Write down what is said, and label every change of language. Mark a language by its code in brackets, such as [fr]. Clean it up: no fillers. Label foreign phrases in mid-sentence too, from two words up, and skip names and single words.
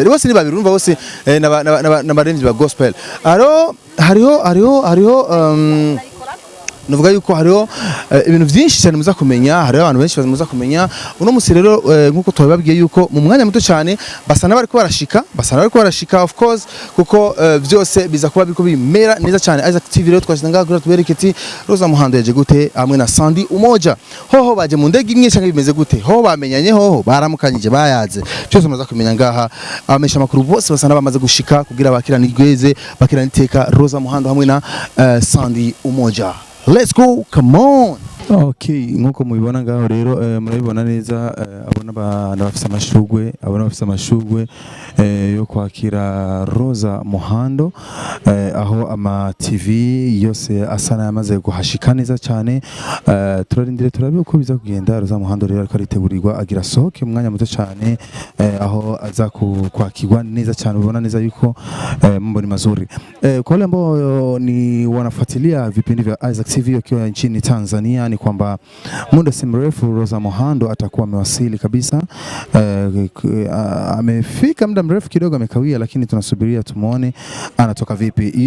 [rn] Bose ni babiri urumva bose n'abaririmbyi ba gospel. Hariho nuvuga yuko hariho ibintu byinshi cyane muza kumenya, hariho abantu benshi muza kumenya. Uno musi rero nkuko twababwiye yuko mu mwanya muto cyane basana bari ko barashika [en] of course [rn] kuko byose biza kuba biko bimera neza cyane. Isaac TV rero twashanga kuri tubereke ati Rosa Muhando yaje gute hamwe na Sandy Umoja. Hoho baje mu ndege imwe cyangwa bimeze gute? Hoho bamenyanye, hoho baramukanyije bayaze. Cyose muza kumenya ngaha amesha makuru bose basana bamaze gushika kugira bakirana igweze bakirana iteka Rosa Muhando hamwe na Sandy Umoja. [en] Let's go, come on. [rn] Okay, nkuko mubibona ngaho rero murabibona neza abona bafise amashugwe yo kwakira Rosa Muhando aho ama TV yose asana yamaze guhashika neza cyane. Turarindire turabe uko biza kugenda. Rosa Muhando rero ariko aritegurirwa agira soke mu mwanya muto cyane aho aza kwakirwa neza cyane. Ubona neza yuko [sw] mambo ni mazuri. Kwa wale ambao ni wanafuatilia vipindi vya Isaac TV wakiwa nchini Tanzania ni kwamba muda si mrefu Rosa Muhando atakuwa amewasili kabisa. Amefika muda mrefu kidogo amekawia, lakini tunasubiria tumuone anatoka vipi.